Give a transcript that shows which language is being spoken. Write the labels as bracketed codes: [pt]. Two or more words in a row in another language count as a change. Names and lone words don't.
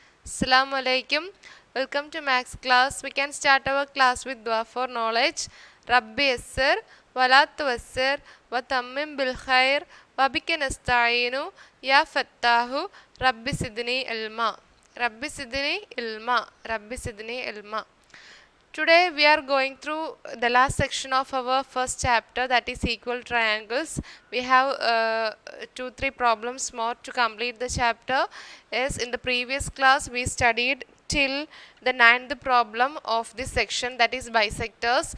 [ar] السلام عليكم. [en] Welcome to Max class. We can start our class with dua for knowledge. [ar] رب يسر ولا تعسر وتمم بالخير وبك نستعين يا فتاح, رب زدني علما. رب زدني علما رب زدني علما. [en] Today we are going through the last section of our first chapter, that is equal triangles. We have 2-3 problems more to complete the chapter. As in the previous class we studied till the 9th problem of this section, that is bisectors.